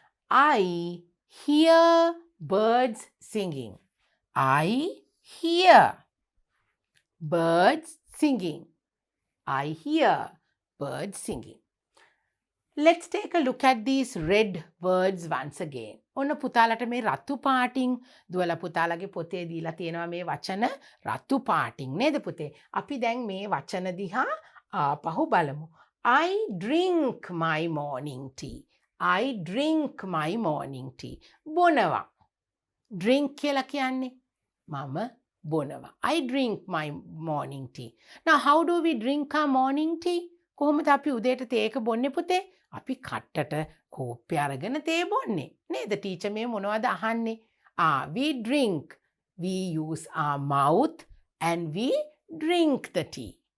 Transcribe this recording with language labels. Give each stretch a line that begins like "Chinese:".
English: I hear birds singing. I hear birds singing. I hear birds singing. Let's take a look at these red words once again.
Sinhala: ඔන්න පුතාලට මේ රතු පාටින් දුවලා පුතාලගේ පොතේ දීලා තියෙනවා මේ වචන රතු පාටින් නේද පුතේ? අපි දැන් මේ වචන දිහා ආපහු බලමු.
English: I drink my morning tea. I drink my morning tea.
Sinhala: බොනවා. Drink කියලා කියන්නේ මම බොනවා.
English: I drink my morning tea. Now how do we drink our morning tea?
Sinhala: කොහොමද අපි උදේට තේ එක බොන්නේ පුතේ? අපි කට්ටට කෝප්පය අරගෙන තේ බොන්නේ. නේද? ටීචර් මේ මොනවද අහන්නේ?
English: We drink. We use our mouth and we drink the tea.